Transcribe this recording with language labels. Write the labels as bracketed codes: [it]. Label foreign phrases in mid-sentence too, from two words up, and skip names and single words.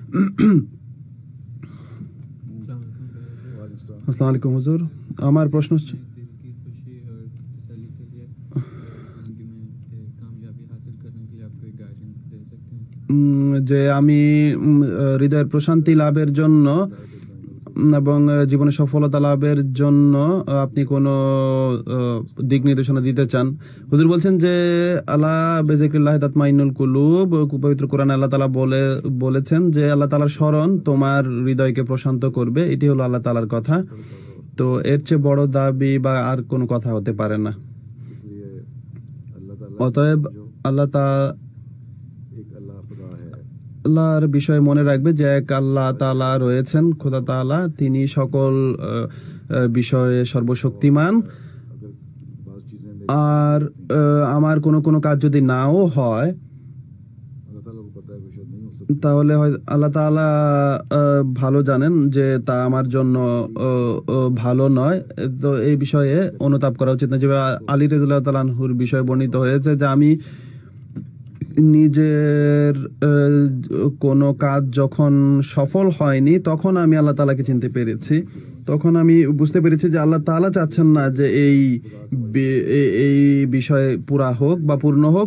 [bn] আসসালামু আলাইকুম হুজুর, আমার প্রশ্ন হচ্ছে যে আমি হৃদয়ের প্রশান্তি লাভের জন্য এবং জীবনে সফলতা লাভের জন্য আপনি কোনো দিক নির্দেশনা দিতে চান। হুজুর বলছেন যে আল্লাহ [ar] بذكر الله تطمئن القلوب, [bn] পবিত্র কোরআনে আল্লাহ তাআলা বলেছেন যে আল্লাহ তাআলার স্মরণ তোমার হৃদয়কে প্রশান্ত করবে। এটি হলো আল্লাহ তাআলার কথা। তো এর চেয়ে বড় দাবি বা আর কোনো কথা হতে পারে না। [ur] اس لیے اللہ تعالیٰ [bn] অতএব আল্লাহ [ur] ایک اللہ خدا ہے، [bn] আল্লাহর বিষয়ে মনে রাখবে যে এক আল্লাহ তাআলা রয়েছেন, খোদা তাআলা, তিনি সকল বিষয়ে সর্বশক্তিমান। [ur] اگر بعض چیزیں میری [bn] আর আমার কোনো কোনো কাজ যদি নাও হয় [ur] اللہ تعالیٰ کو پتہ ہے کہ شاید نہیں ہو سکتی، [bn] তাহলে হয় আল্লাহ তাআলা ভালো জানেন যে তা আমার জন্য ভালো নয়। তো এই বিষয়ে অনুতাপ করা উচিত না। যেভাবে আলী [ar] رضي الله تعالى عنه [bn] বিষয়ে বর্ণিত হয়েছে যে আমি নিজের কোনো কাজ যখন সফল হয়নি তখন আমি আল্লাহ তাআলাকে চিনতে পেরেছি, তখন আমি বুঝতে পেরেছি যে আল্লাহ তাআলা চাচ্ছেন না যে এই বিষয় পুরা হোক বা পূর্ণ হোক।